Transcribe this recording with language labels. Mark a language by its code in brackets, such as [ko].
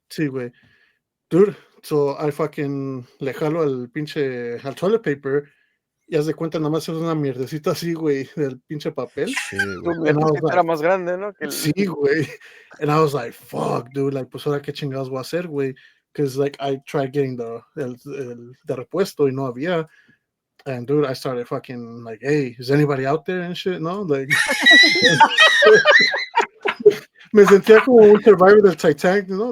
[es] Sí, güey. Dude, so I fucking le jalo al toilet paper y haz de cuenta, nada más es una mierdecita así, güey, del pinche papel. Sí, tu mierdecita era más grande, ¿no? Sí, güey. [en] And I was like, fuck, dude, like, pues ahora qué chingados voy a hacer, güey. Because, like, I tried getting the repuesto y no había. And dude, I started fucking like, hey, is anybody out there and shit? [es] No, like, me sentía como un survivor del Titanic, ¿no?